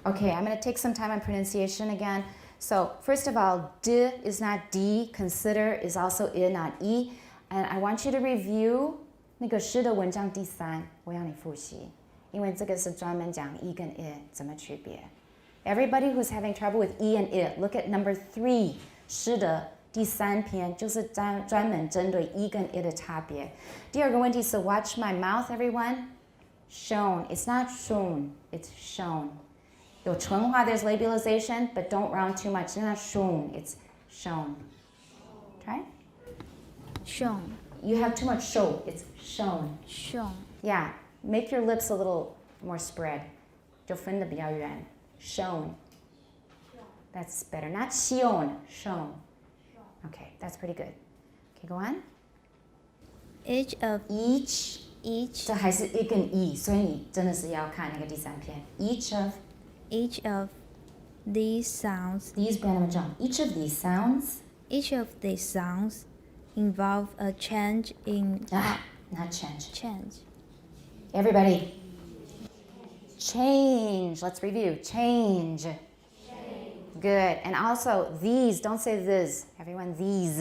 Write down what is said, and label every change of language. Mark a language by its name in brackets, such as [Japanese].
[English] Okay, I'm going to take some time on pronunciation again. So first of all, d is not d. Consider is also I, not e. And I want you to review [Chinese] 那个诗的文章第3，我要你复习，因为这个是专门讲 e 跟 I 怎么区别。 [English] Everybody who's having trouble with e and I, look at number 3, [Chinese] 诗的第3篇就是专门针对 e 跟 i 的差别。第二个问题是 [English] watch my mouth, everyone. Shown. It's not shown. It's shown. [Chinese] 有纯化 [English] there's labialization, but don't round too much. It's not shown. It's shown. Try. shown, You have too much show. It's shown. shown, Yeah. Make your lips a little more spread. [Chinese] 就分得比较远。 [English] Shown. That's better. Not shown. Shown. Okay, that's pretty good. Okay, go on. each of Each. [Chinese] 这还是一跟 e， 所以你真的是要看那个第3篇。 [English] Each of each of these sounds [Chinese] these 不要那么重。 [English] Each of these sounds. each of these sounds involve a change in Not change. change. Everybody. Change. Let's review. Change. Good. And also these. Don't say this. Everyone, these.